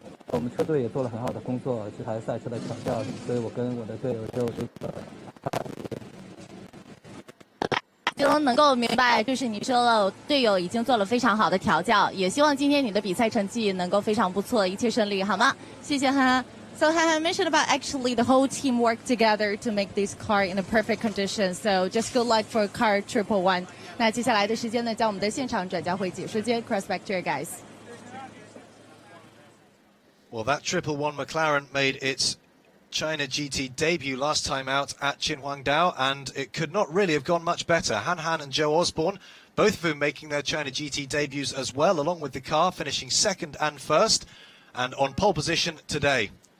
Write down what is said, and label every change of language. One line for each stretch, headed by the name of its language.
Chinese: 我们车队也做了很好的工作，这台赛车的调教，所以我跟我的队友就能够明白，就是你说了，队友已经做了非常好的调教，也希望今天你的比赛成绩能够非常不错，一切顺利，好吗？谢谢哈哈。
English: So Han mentioned about actually the whole team worked together to make this car in a perfect condition. So just good luck for car 111.
Chinese: 那接下来的时间呢，将我们的现场转交会解说间
English: cross back to you guys. Well, that 111 McLaren made its China GT debut last time out at Qinhuangdao, and it could not really have gone much better. Han Han and Joe Osborne, both of whom making their China GT debuts as well, along with the car, finishing second and first, and on pole position today.